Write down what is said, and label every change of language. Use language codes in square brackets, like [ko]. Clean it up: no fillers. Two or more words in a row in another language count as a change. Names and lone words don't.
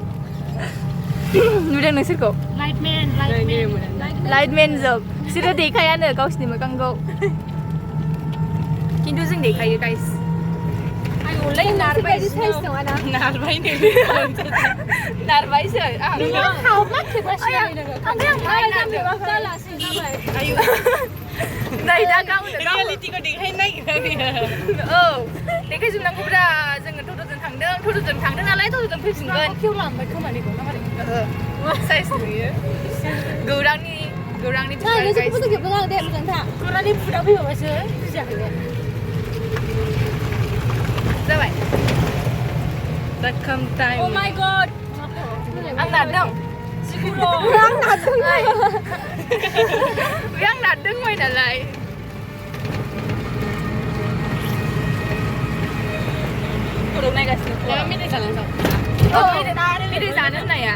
[brx] नुदों नोंसोरखौ लाइटमेन जों बिसोरो देखायानो गावसिनि मोखांखौ खिन्थु जों देखायो गाइस नारबायसो नै दा गावनो रियेलिटिखौ देखायनो नागिरदों औ देखायजोबनांगौब्रा जोङो टट'जों थांदों नालाय टट'जों फैफिनगोन खेवलांबाय खोमानिखौ ना मारै साइज नुयो गौरांनि गौरांनि फुदा फैबासो बुजियाखै बे जाबाय [en] Welcome time. Oh my god. [brx] आं नारदों आं नारदोंमोन नालाय खर' नायगासिनो मेथाइ जालांसै मेथाइ जानो होननाया